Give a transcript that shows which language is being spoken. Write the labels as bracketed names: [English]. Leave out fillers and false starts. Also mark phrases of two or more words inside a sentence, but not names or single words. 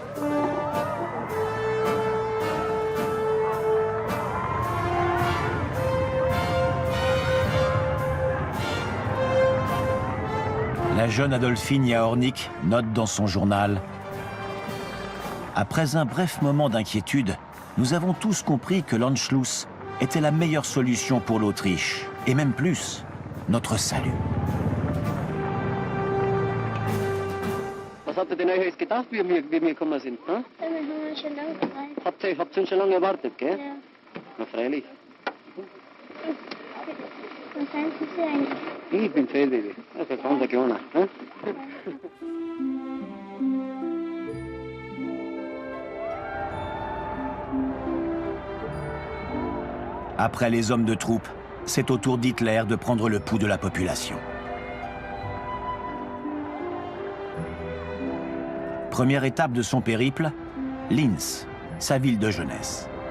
[French] La jeune Adolphine Jaornik note dans son journal « Après un bref moment d'inquiétude, nous avons tous compris que l'Anschluss était la meilleure solution pour l'Autriche, et même plus, notre salut. » [German] Was habt ihr denn euch gedacht, wie wir gekommen sind? Hm? Ja, wir haben schon lange gewartet. Habt ihr schon lange gewartet, gell? Ja. Na freilich. Was sind Sie eigentlich? Ich bin Feldwebel. Das ist ein ganz kleiner. Hm? [French] Après les hommes de troupe, c'est au tour d'Hitler de prendre le pouls de la population. Première étape de son périple, Linz, sa ville de jeunesse.